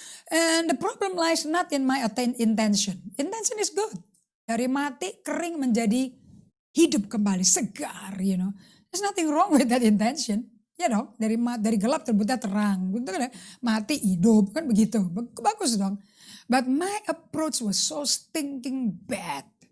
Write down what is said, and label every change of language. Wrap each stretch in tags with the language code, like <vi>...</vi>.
<en>And the problem lies not in my intention. Intention is good.</en> <id>Dari mati kering menjadi hidup kembali, segar,</id> <en>you know. There's nothing wrong with that intention.</en> <id>Ya dong, dari gelap terbitnya terang. Gitu kan ya? Mati hidup, kan begitu. Bagus dong.</id> <en>But my approach was so stinking bad.</en>